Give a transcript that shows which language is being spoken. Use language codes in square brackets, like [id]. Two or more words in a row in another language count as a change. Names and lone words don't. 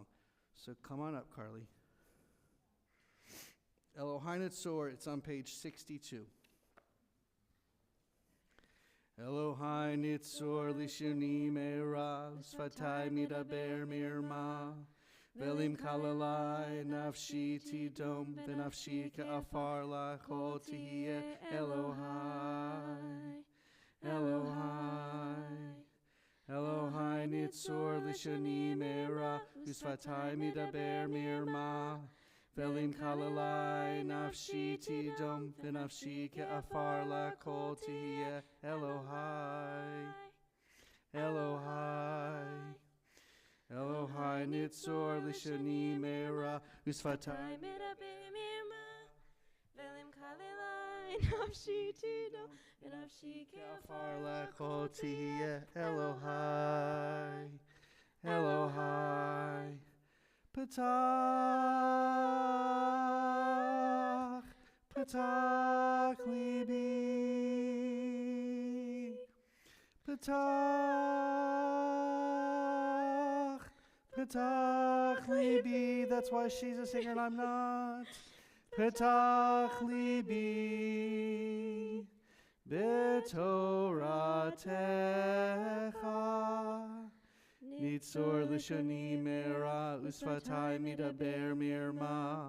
[en] So come on up, Carly. [he] אלוהים צור, [en] it's on page 62. [he] אלוהים צור לשוני מרע, שפתי מדבר מרמה. ולמקללי נפשי תדום ונפשי כעפר לכל תהיה אלוהי. Elohai. אלוהי נצור לשוני מרע ושפתי מדבר מרמה. ולמקללי נפשי תדום ונפשי כעפר לכל תהיה אלוהי. Elohai. אלוהי נצור לשוני מרע ושפתי נפשי תדום, ונפשי Kafar kafar lechol lechol tihiyeh tihiyeh Elohai, Elohai. אלוהי. פתח, פתח לבי. פתח, פתח לבי. [en] That's why she's a singer and I'm not. [he] פתח לבי, בתורתך. נצור לשוני מרע, ושפתי מדבר מרמה.